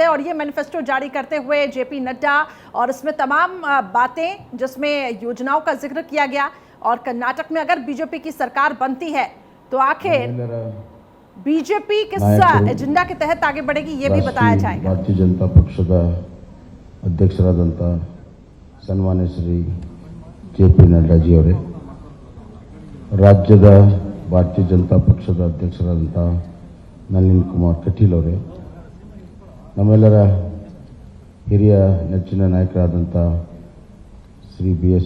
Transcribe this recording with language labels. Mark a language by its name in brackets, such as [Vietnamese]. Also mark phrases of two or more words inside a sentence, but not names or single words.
[Hindi] और ये मैनिफेस्टो जारी करते हुए जेपी नड्डा और इसमें तमाम बातें, जिसमें योजनाओं का जिक्र किया गया। और कर्नाटक में अगर बीजेपी की सरकार बनती है तो आखिर बीजेपी किस एजेंडा के तहत आगे बढ़ेगी ये भी बताया जाएगा। [Kannada] ಭಾರತೀಯ ಜನತಾ ಪಕ್ಷದ ಅಧ್ಯಕ್ಷರಾದಂತ ಸನ್ಮಾನ್ಯ ಶ್ರೀ ಜೆ.ಪಿ. ನಡ್ಡಾಜಿ ಅವರೇ, ರಾಜ್ಯದ ಭಾರತೀಯ ಜನತಾ ಪಕ್ಷದ ಅಧ್ಯಕ್ಷರಾದಂಥ ನಳಿನ್ ಕುಮಾರ್ ಕಟೀಲ್ ಅವರೇ, ನಮ್ಮೆಲ್ಲರ ಹಿರಿಯ ನೆಚ್ಚಿನ ನಾಯಕರಾದಂಥ ಶ್ರೀ ಬಿ.ಎಸ್.